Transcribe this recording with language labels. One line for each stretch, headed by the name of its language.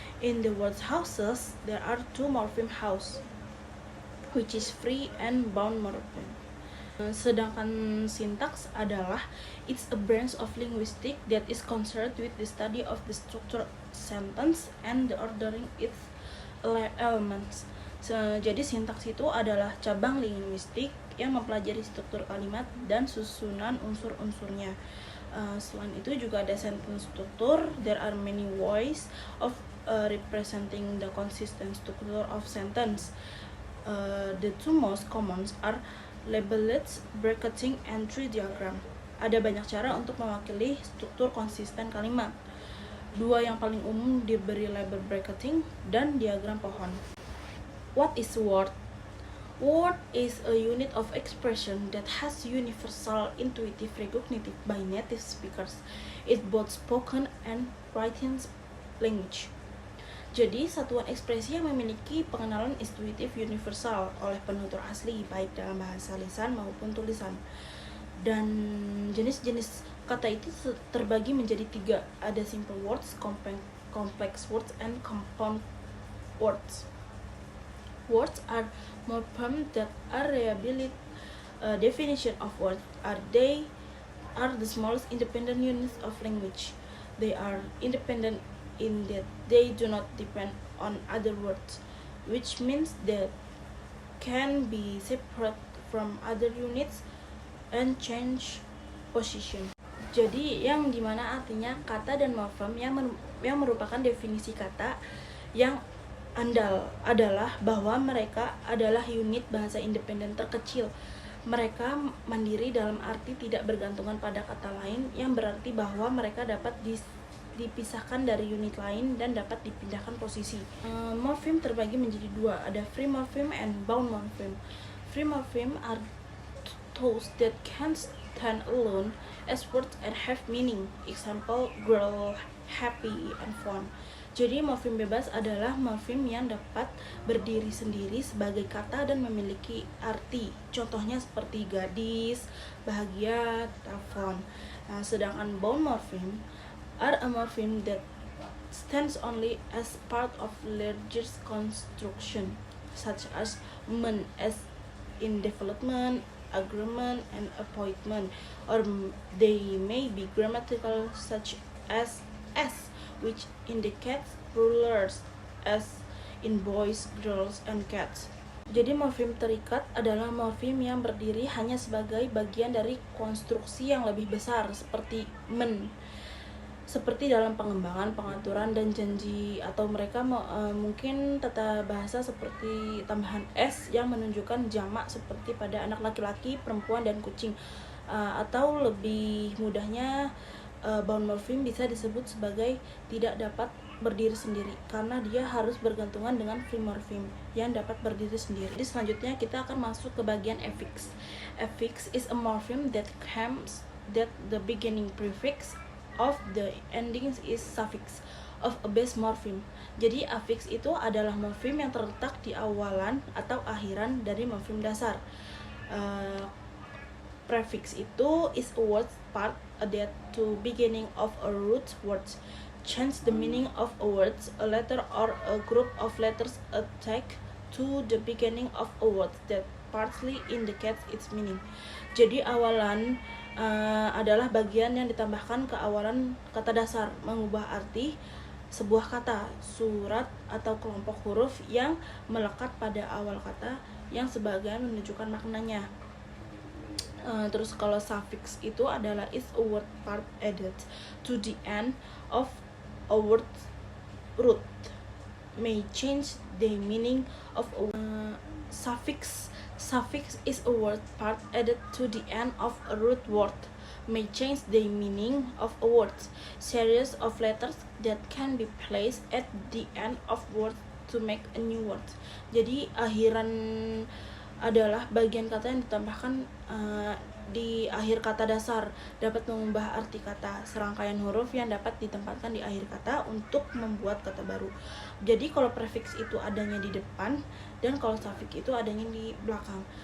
English: In the word houses, there are two morpheme house, which is free and bound morpheme.
Indonesian: Sedangkan sintaks adalah
English: it's a branch of linguistics that is concerned with the study of the structure sentence and the ordering its elements.
Indonesian: Jadi sintaks itu adalah cabang linguistik yang mempelajari struktur kalimat dan susunan unsur-unsurnya. Selain itu juga ada sentence structure.
English: There are many ways of representing the consistent structure of sentence. The two most common are labeled, bracketing, and tree diagram.
Indonesian: Ada banyak cara untuk mewakili struktur konsisten kalimat. Dua yang paling umum diberi label bracketing dan diagram pohon.
English: What is word? Word is a unit of expression that has universal intuitive recognition by native speakers. It's both spoken and written language.
Indonesian: Jadi, satuan ekspresi yang memiliki pengenalan intuitif universal oleh penutur asli, baik dalam bahasa lisan maupun tulisan. Dan jenis-jenis kata itu terbagi menjadi 3. Ada
English: simple words, complex words, and compound words. Words are morphemes that are reliable. Definition of words are they are the smallest independent units of language. They are independent in that they do not depend on other words, which means that can be separate from other units and change position.
Indonesian: Jadi yang dimana artinya kata dan morfem yang merupakan definisi kata yang andal adalah bahwa mereka adalah unit bahasa independen terkecil. Mereka mandiri dalam arti tidak bergantungan pada kata lain, yang berarti bahwa mereka dapat dipisahkan dari unit lain dan dapat dipindahkan posisi. Morpheme terbagi menjadi 2, ada free morpheme and bound morpheme.
English: Free morpheme are those that can stand alone as words and have meaning. Example, girl, happy, and fun.
Indonesian: Jadi morpheme bebas adalah morpheme yang dapat berdiri sendiri sebagai kata dan memiliki arti. Contohnya seperti gadis, bahagia, telepon. Sedangkan
English: bound morpheme are a morpheme that stands only as part of larger construction, such as men as in development, agreement, and appointment, or they may be grammatical, such as s, which indicates rulers, as in boys, girls, and cats.
Indonesian: Jadi morfem terikat adalah morfem yang berdiri hanya sebagai bagian dari konstruksi yang lebih besar, seperti men, seperti dalam pengembangan, pengaturan, dan janji, atau mereka mungkin tata bahasa seperti tambahan s yang menunjukkan jamak seperti pada anak laki-laki, perempuan, dan kucing. Atau lebih mudahnya, bound morpheme bisa disebut sebagai tidak dapat berdiri sendiri karena dia harus bergantungan dengan free morpheme yang dapat berdiri sendiri. Jadi selanjutnya kita akan masuk ke bagian affix.
English: Affix is a morpheme that comes that the beginning prefix of the endings is suffix of a base morpheme.
Indonesian: Jadi affix itu adalah morpheme yang terletak di awalan atau akhiran dari morpheme dasar.
English: Prefix
Indonesian: itu
English: is a word part that to beginning of a root word change the meaning of a word, a letter or a group of letters attached to the beginning of a word that partly indicates its meaning.
Indonesian: Jadi awalan adalah bagian yang ditambahkan ke awalan kata dasar, mengubah arti sebuah kata, surat, atau kelompok huruf yang melekat pada awal kata yang sebagian menunjukkan maknanya. Terus kalau suffix itu adalah
English: is a word part added to the end of a word root, may change the meaning of a suffix is a word part added to the end of a root word, may change the meaning of a word. Series of letters that can be placed at the end of word to make a new word.
Indonesian: Jadi akhiran adalah bagian kata yang ditambahkan di akhir kata dasar, dapat mengubah arti kata. Serangkaian huruf yang dapat ditempatkan di akhir kata untuk membuat kata baru. Jadi kalau prefix itu adanya di depan, dan kalau suffix itu adanya di belakang.